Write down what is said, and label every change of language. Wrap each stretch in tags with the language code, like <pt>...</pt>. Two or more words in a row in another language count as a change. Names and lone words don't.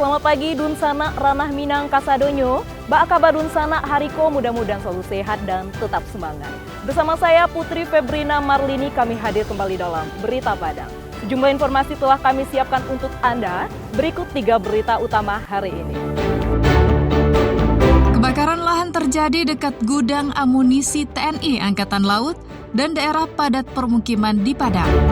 <min>pagi Dunsana Ranah Minang Kasadonyo. Ba kabar Dunsana Hariko,</min> <id>mudah-mudahan selalu sehat dan tetap semangat. Bersama saya Putri Febrina Marlini, kami hadir kembali dalam Berita Padang. Sejumlah informasi telah kami siapkan untuk Anda. Berikut 3 berita utama hari ini. Kebakaran lahan terjadi dekat gudang amunisi TNI Angkatan Laut dan daerah padat permukiman di Padang.</id>